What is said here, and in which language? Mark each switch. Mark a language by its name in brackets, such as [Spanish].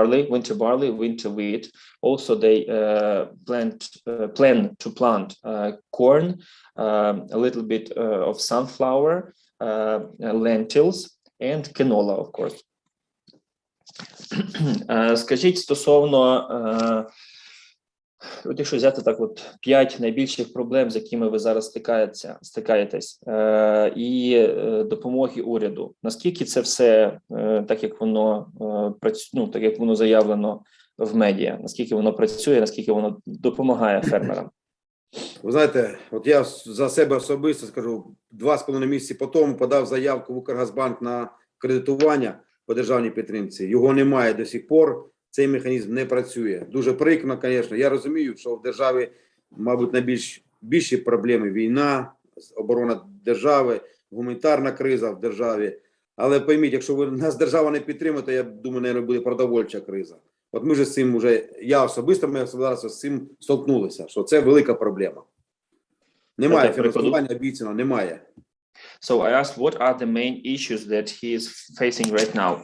[English] Winter barley, winter wheat. Also, they plan to plant corn, a little bit of sunflower, lentils, and canola, of course. [Ukrainian] Скажіть стосовно, якщо взяти так от 5 найбільших проблем, з якими ви зараз стикаєтесь, і допомоги уряду, наскільки це все так, як воно працює, так як воно заявлено в медіа, наскільки воно працює, наскільки воно допомагає фермерам? Ви знаєте, от я за себе особисто скажу, 2,5 місяці по тому подав заявку в Укргазбанк на кредитування по державній підтримці. Його немає до сих пор. Цей механізм не працює. Дуже прикро, звісно. Я розумію, що в державі, мабуть, найбільші проблеми: війна, оборона держави, гуманітарна криза в державі. Але пойміть, якщо нас держава не підтримує, то я думаю, мабуть, буде продовольча криза. От ми ж з цим я особисто, моє господарство з цим столкнулися, що це велика проблема. Немає фінансування обіцяно, немає. [English] So I asked, what are the main issues that he is facing right now?